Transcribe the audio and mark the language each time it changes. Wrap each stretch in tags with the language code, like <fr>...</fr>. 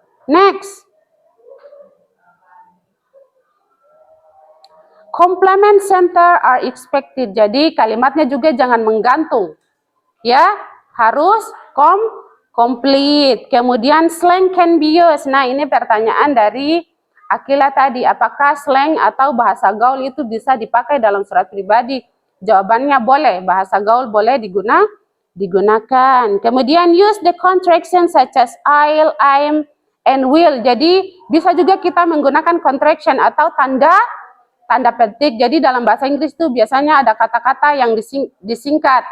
<en>Next, complement center are expected.</en> <id>Jadi kalimatnya juga jangan menggantung, ya, harus complete. Kemudian</id> <en>slang can be used.</en> <id>Nah, ini pertanyaan dari Akila tadi, apakah slang atau bahasa gaul itu bisa dipakai dalam surat pribadi? Jawabannya boleh, bahasa gaul boleh digunakan.</id> <en>Kemudian use the contraction such as I'll, I'm, and will.</en> <id>Jadi bisa juga kita menggunakan contraction atau tanda petik. Jadi dalam bahasa Inggris itu biasanya ada kata-kata yang disingkat.</id>